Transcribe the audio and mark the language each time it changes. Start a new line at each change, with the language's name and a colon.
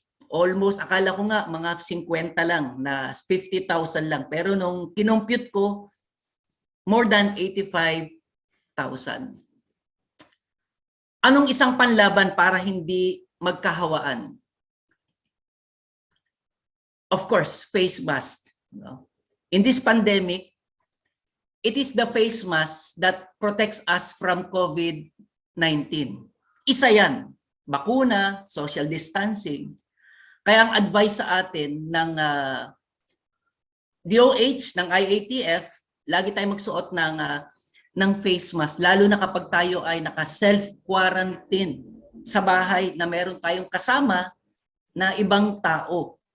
Filipino: Almost, akala ko nga mga 50 lang, na 50,000 lang. Pero nung kinompute ko,
English: more than
Filipino: 85,000. Anong isang panlaban para hindi magkahawaan?
English: Of course, face mask. In this pandemic, it is the face mask that protects us from COVID-19.
Filipino: Isa yan. Bakuna, social distancing. Kaya ang advice sa atin ng DOH, ng IATF, lagi tayong magsuot ng face mask, lalo na kapag tayo ay naka-self-quarantine sa bahay na meron tayong kasama na ibang tao.